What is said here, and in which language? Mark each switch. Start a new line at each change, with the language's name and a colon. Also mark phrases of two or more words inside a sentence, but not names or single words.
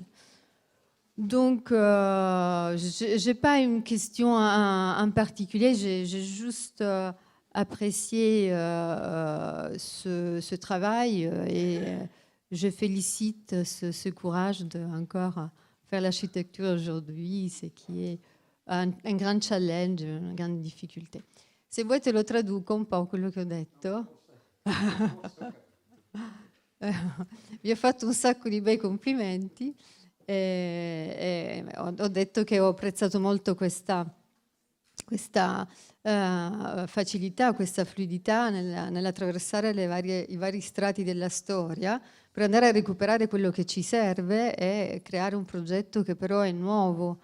French: Donc, je n'ai pas une question en particulier, j'ai juste apprécié ce travail et je félicite ce courage de encore faire l'architecture aujourd'hui, ce qui est un grand challenge, une grande difficulté.
Italian: Se vuoi te lo traduco un po' quello che ho detto. Vi ho fatto un sacco di bei complimenti e ho detto che ho apprezzato molto questa questa facilità, questa fluidità nell'attraversare i vari strati della storia per andare a recuperare quello che ci serve e creare un progetto che però è nuovo.